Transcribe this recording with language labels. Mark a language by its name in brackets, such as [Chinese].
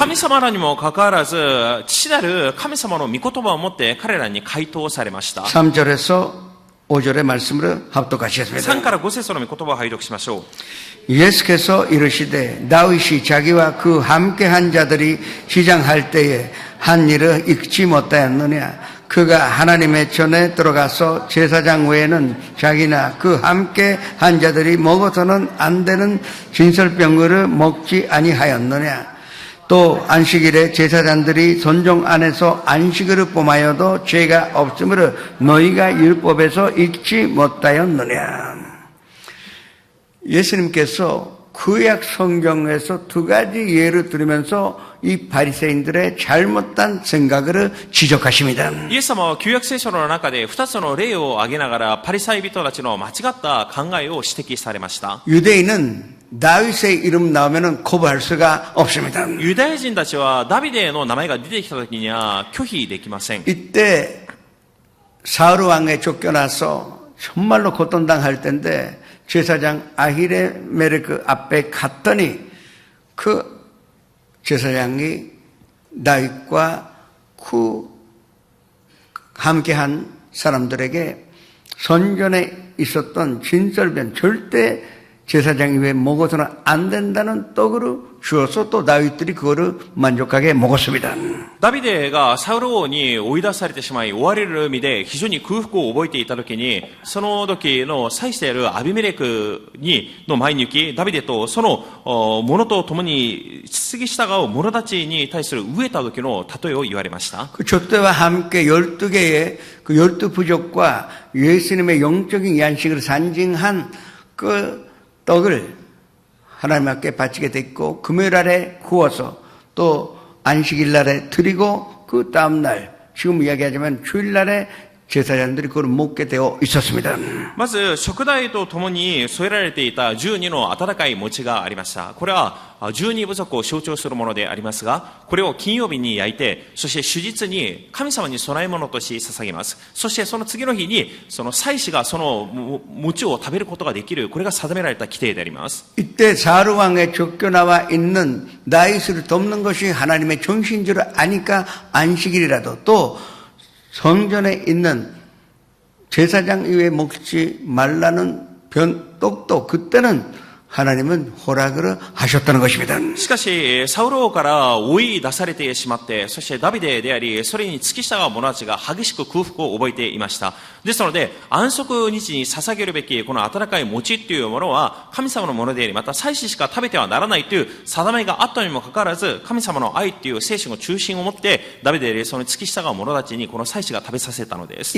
[Japanese] 神様らにもかかわらず、父なる神様の御言葉を持って彼らに回答されました。 [Korean] 3절에서 5절의 말씀으로 3 합독하시겠습니다. [Japanese] から5節の御言葉を拝読しましょう。 [Korean] 예수께서 이르시되 다윗이 자기와 그 함께한 자들이 시장할 때에 한 일을 잊지 못하였느냐. 그가 하나님의 전에 들어가서 제사장 외에는 자기나 그 함께한 자들이 먹어서는 안 되는 진설병을 먹지 아니하였느냐. 또 안식일에 제사장들이 son종 안에서 안식일을 범하여도 죄가 없으므로 너희가 율법에서 읽지 못하였느냐. 예수님께서 구약 성경에서 두 가지 예를 들으면서 이 바리새인들의 잘못된 생각을 지적하십니다. [Japanese] イエス様は旧約聖書の中で2つの例を挙げながらパリサイ人たちの間違った考えを指摘されました。 [Korean] 유대인은 다윗의 이름 나오면 거부할 수가 없습니다. [Japanese] ユダヤ人たちはダビデの名前が出てきた時には拒否できません。 [Korean] 이때 사울 왕에 쫓겨나서 정말로 고통당할 텐데 제사장 아히레멜크 앞에 갔더니 그 제사장이 다윗과 그 함께한 사람들에게 선전에 있었던 진설변 절대 제사장이 왜 먹어서는 안 된다는 떡으로 주어서 또 다윗들이 그거를 만족하게 먹었습니다. [Japanese] ダビデがサウル王に追い出されてしまい追われる身で非常に空腹を覚えていた時に、その時の祭司であるアビメレクの前に行き、ダビデとその者と共に次従う者たちに対する飢えた時の例えを言われました。 [Korean] 그 족대와 함께 12개의 그 12부족과 예수님의 영적인 양식을 상징한 그 떡을 하나님께 바치게 됐고 금요일 날에 구워서 또 안식일 날에 드리고 그 다음날 지금 이야기하자면 주일 날에 제사장들이 그걸 먹게 되어 있었습니다. [Japanese] まず食材とともに添えられていた12の温かい餅がありました。これは12部族を象徴するものでありますが、これを金曜日に焼いて、そして主日に神様に供え物として捧げます。そしてその次の日にその祭司がその餅を食べることができる、これが定められた規定であります。 [Korean] 이때 사울 왕에 쫓겨나와 있는 다윗을 돕는 것이 하나님의 정신 줄 아니까 안식일이라도 또 성전에 있는 제사장 이외에 먹지 말라는 떡도 그때는 하나님은 허락을 하셨다는 것입니다. [Japanese] しかし、サウル王から追い出されてしまって、そしてダビデであり、それに付き従う者たちが激しく空腹を覚えていました。ですので、安息日に捧げるべきこの温かい餅というものは神様のものであり、また祭司しか食べてはならないという定めがあったにもかかわらず、神様の愛という聖書の中心を持って、ダビデでその付き従う者たちにこの祭司が食べさせたのです。